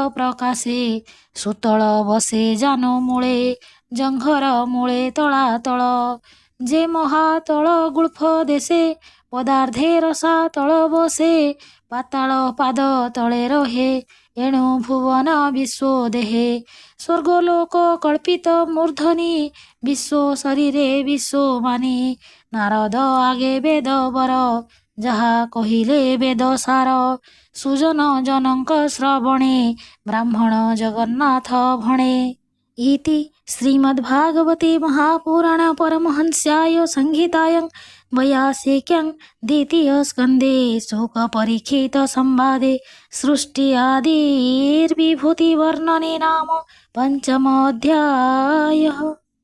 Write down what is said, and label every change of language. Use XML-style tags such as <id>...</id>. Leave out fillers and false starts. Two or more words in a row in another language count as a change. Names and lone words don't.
<or>ପ୍ରକାଶେ ସୁତଳ ବସେ ଜାନୁ ମୂଳେ ଜଙ୍ଘର ମୂଳେ ତଳାତଳ ଯେ ମହାତଳ ଗୁଳ୍ଫ ଦେଶେ ପଦାର୍ଦ୍ଧେ ରସା ତଳ ବସେ ପାତାଳ ପାଦ ତଳେ ରହେ ଏଣୁ ଭୁବନ ବିଶ୍ୱ ଦେହେ ସ୍ୱର୍ଗଲୋକ କଳ୍ପିତ ମୂର୍ଧନି ବିଶ୍ୱ ଶରୀରେ ବିଶ୍ୱ ମାନି ନାରଦ ଆଗେ ବେଦ ବର ଯାହା କହିଲେ ବେଦ ସାର ସୁଜନ ଜନଙ୍କ ଶ୍ରବଣେ ବ୍ରାହ୍ମଣ ଜଗନ୍ନାଥ ଭଣେ</or> <sa>इति श्रीमद्भागवते महापुराणपरमहंस्यां संहितायां वैयासिक्यां द्वितीयस्कन्धे शोकपरीक्षितसंवादे सृष्टि आदिर्विभूतिवर्णने नाम पञ्चमोऽध्यायः।</sa>